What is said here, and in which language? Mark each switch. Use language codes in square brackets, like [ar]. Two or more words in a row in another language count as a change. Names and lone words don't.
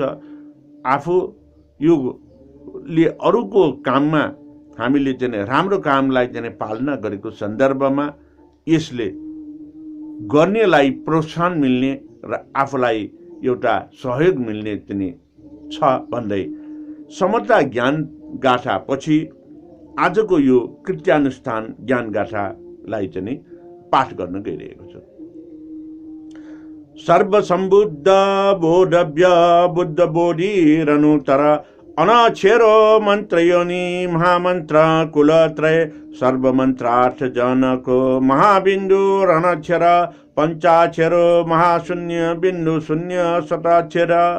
[ne] आफू योले अरूको काममा हामीले चाहिँ राम्रो कामलाई चाहिँ पालना गरेको सन्दर्भमा यसले गर्नेलाई प्रोत्साहन मिल्ने र आफूलाई एउटा सहयोग मिल्ने चाहिँ छ भन्दै समता ज्ञान गाथा पछि आजको यो कृत्यानुष्ठान ज्ञान गाथालाई चाहिँ पाठ गर्न गइरहेको छु। [sa] सर्वसम्बुद्ध बोधव्य बुद्ध बोधिरनुतर अनाक्षरो मन्त्रयोनि महामन्त्र कुलत्रय सर्वमन्त्रार्थ जनको महाबिन्दु रणक्षर पंचाक्षरो महाशून्य बिन्दु शून्य शताक्षर